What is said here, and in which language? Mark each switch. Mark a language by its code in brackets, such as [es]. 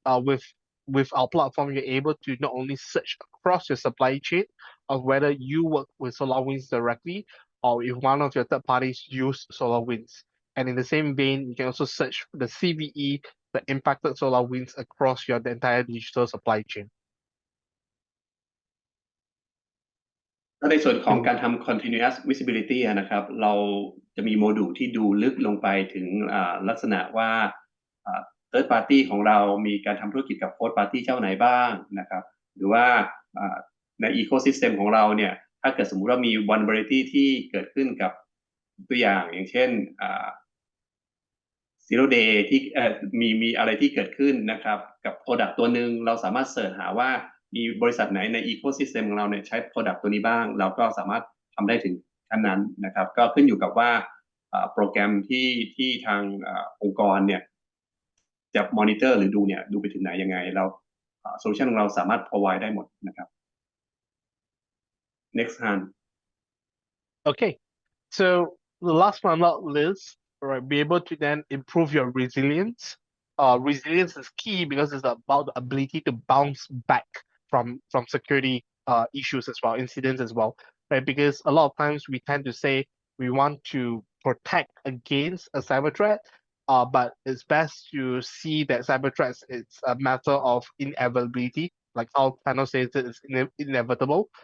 [en] With our platform, you're able to not only search across your supply chain of whether you work with SolarWinds directly or if one of your third parties use SolarWinds. And in the same vein, you can also search the CVE that impacted SolarWinds across the entire digital supply chain. [th] ในส่วนของการทำ [en] continuous visibility [th] นะครับเราจะมีโมดูลที่ดูลึกลงไปถึงลักษณะว่า third party ของเรามีการทำธุรกิจกับ fourth party เจ้าไหนบ้างนะครับหรือว่าใน ecosystem ของเราเนี่ยถ้าเกิดสมมุติว่ามี vulnerability ที่เกิดขึ้นกับตัวอย่างเช่น [en] zero day [th] ที่มีอะไรที่เกิดขึ้นนะครับกับ product ตัวหนึ่งเราสามารถเสิร์ชหาว่ามีบริษัทไหนใน ecosystem ของเราเนี่ยใช้ product ตัวนี้บ้างเราก็สามารถทำได้ถึงขั้นนั้นนะครับก็ขึ้นอยู่กับว่าโปรแกรมที่ทางองค์กรเนี่ยจะ monitor หรือดูไปถึงไหนยังไงเราโซลูชันของเราสามารถ provide ได้หมดนะครับ [en] next hand Okay, so the last but not least, right, be able to then improve your resilience. Resilience is key because it's about the ability to bounce back from security issues as well, incidents as well, right? Because a lot of times we tend to say we want to protect against a cyber threat, but it's best to see that cyber threats it's a matter of inevitability, like how Thanos says it's inevitable.